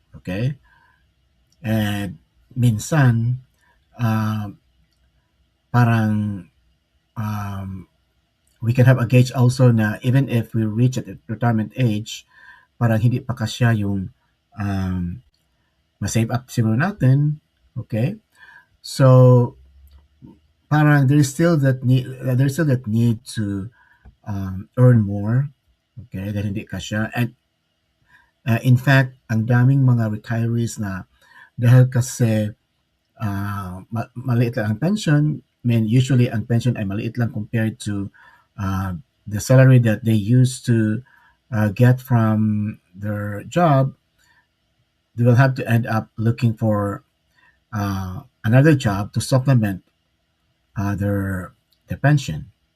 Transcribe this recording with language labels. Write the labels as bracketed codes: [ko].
[en] Okay? And [tl] minsan, [en] um, [tl] parang [en] um, we can have a gauge also [tl] na [en] even if we reach at the retirement age, [tl] parang hindi pa kasya yung [en] um, ma-save up [tl] siguro natin. [en] Okay? So, [tl] parang [en] there's still that need to earn more. Okay? [tl] Dahil hindi kasya. [en] And in fact, [tl] ang daming mga retirees na dahil kasi maliit lang ang pension. [en] I mean, usually [tl] ang pension ay maliit lang [en] compared to the salary that they used to get from their job. They will have to end up looking for another job to supplement their pension.